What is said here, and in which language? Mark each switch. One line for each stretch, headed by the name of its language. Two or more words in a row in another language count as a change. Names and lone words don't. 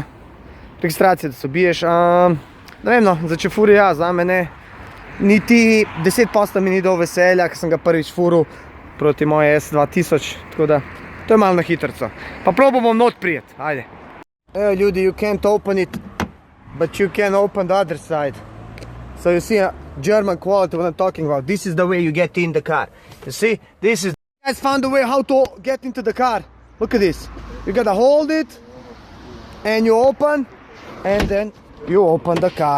Slovenian: Registracija, da se obiješ. Ne vem, no, za Čefuri ja, za me ne. Niti 10% mi ni dal veselja, ker sem ga prvič furil proti moje S2000. Tako da, to je malo na hitrico. Pa probam bom not prijeti, ajde. Evo ljudi,
English: you can't open it, but you can open the other side. So you see German quality what I'm talking about. This is the way you get in the car. You see? This is... You guys found a way how to get into the car. Look at this. You gotta hold it and you open and then you open the car.